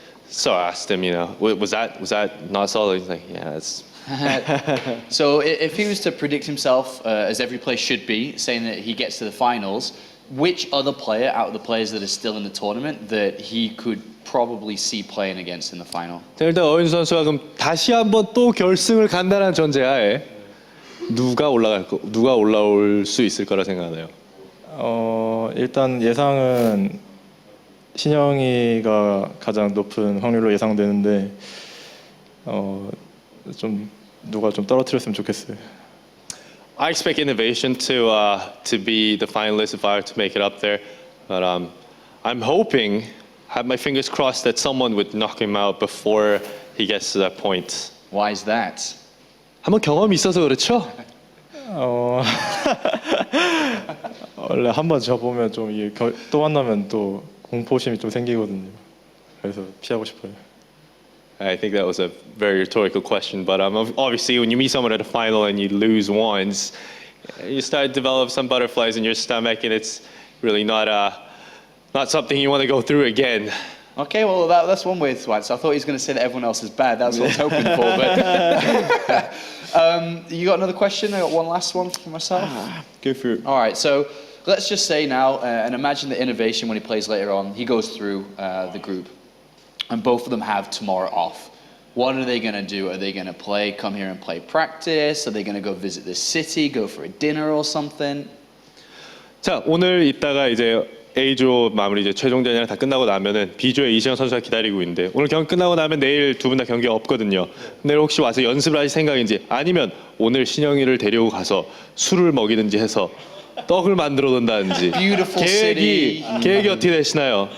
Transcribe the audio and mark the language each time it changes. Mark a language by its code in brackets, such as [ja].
[en] So I asked him, was that not solid? He's like, yeah, it's. So if he was to predict himself, as every player should be, saying that he gets to the finals, which other player out of the players that are still in the tournament that he could probably see playing against in the final? [ko] 자, 일단 어윤수 선수가 그럼 다시 한번 또 결승을 간다는 전제하에 누가 올라올 수 있을 거라 생각하나요? 일단 예상은 신영이가 가장 높은 확률로 예상되는데 좀 누가 좀 떨어뜨렸으면 좋겠어요. [en] I expect innovation to be the finalist if I were to make it up there, but I'm hoping, have my fingers crossed that someone would knock him out before he gets to that point. Why is that? [ko] 한번 경험이 있어서 그렇죠? 원래 한번 져보면 좀 이게 또 만나면 또 공포심이 좀 생기거든요. 그래서 피하고 싶어요. [en] I think that was a very rhetorical question, but obviously when you meet someone at a final and you lose once, you start to develop some butterflies in your stomach, and it's really not something you want to go through again. Okay, well that's one way to answer. I thought he was going to say that everyone else is bad. That's what I was hoping for. But you got another question? I got one last one for myself. Go for it. All right, so let's just say now, and imagine the innovation when he plays later on. He goes through the group, and both of them have tomorrow off. What are they going to do? Are they going to come here and play practice? Are they going to go visit the city, go for a dinner or something? [ko] 자, 오늘 이따가 이제 A조 마무리 이제 최종전이랑 다 끝나고 나면은 B조의 이시영 선수가 기다리고 있는데 오늘 경기 끝나고 나면 내일 두 분 다 경기가 없거든요. 내일 혹시 와서 연습을 하실 생각인지 아니면 오늘 신영이를 데리고 가서 술을 먹이든지 해서 떡을 만들어 놓는다든지 계획이 어떻게 되시나요?